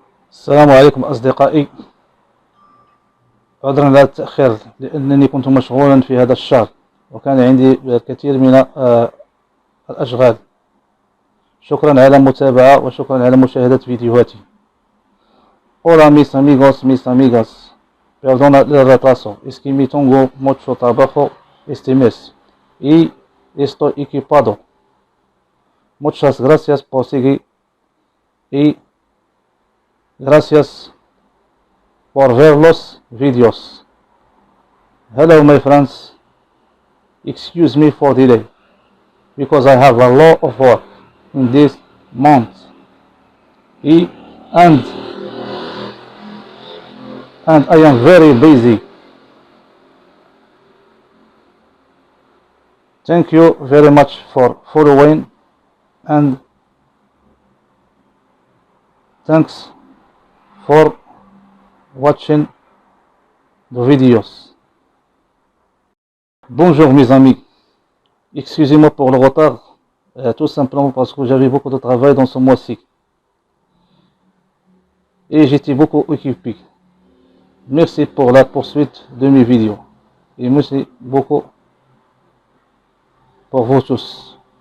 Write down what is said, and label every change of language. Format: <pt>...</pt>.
<ar>السلام عليكم أصدقائي، عذرا على التأخير لأنني كنت مشغولا في هذا الشهر وكان عندي الكثير من الأشغال. شكرا على المتابعة وشكرا على مشاهدة فيديوهاتي.</ar> <es>Hola mis amigos, mis amigas, perdona el retraso, es que me tengo mucho trabajo este mes y estoy equipado. Muchas gracias por seguir y gracias por ver los videos.</es> <en>Hello my friends, excuse me for delay because I have a lot of work in this month and I am very busy. Thank you very much for following, and thanks for watching the videos.</en> <fr>Bonjour mes amis, excusez-moi pour le retard, tout simplement parce que j'avais beaucoup de travail dans ce mois-ci et j'étais beaucoup occupé. Merci pour la poursuite de mes vidéos et merci beaucoup pour vous tous.</fr>